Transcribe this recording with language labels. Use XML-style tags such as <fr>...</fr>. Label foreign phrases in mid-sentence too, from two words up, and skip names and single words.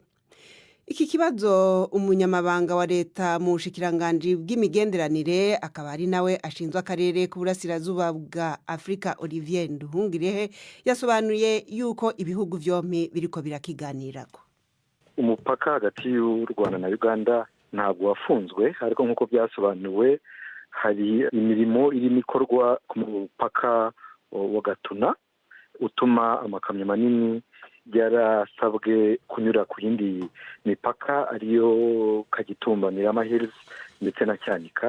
<rn>Iki kibazo umunyamabanga wa leta mu bushikiranganje bw'imigenderanire akaba ari nawe ashinzwe akarere k'uburasirazuba bwa Afrika Olivier Nduhungirehe yasobanuye yuko ibihugu vyompi biriko birakiganirako.</rn> <rw>Umupaka hagati y'u Rwanda na Uganda ntabwo wafunzwe, ariko nk'uko byasobanuwe hari imirimo irimo ikorwa ku mupaka wa Gatuna utuma amakamyo manini yarasabwe kunyura ku yindi mipaka ariyo Kagitumba, Mirama Hills ndetse na Cyanika.</rw>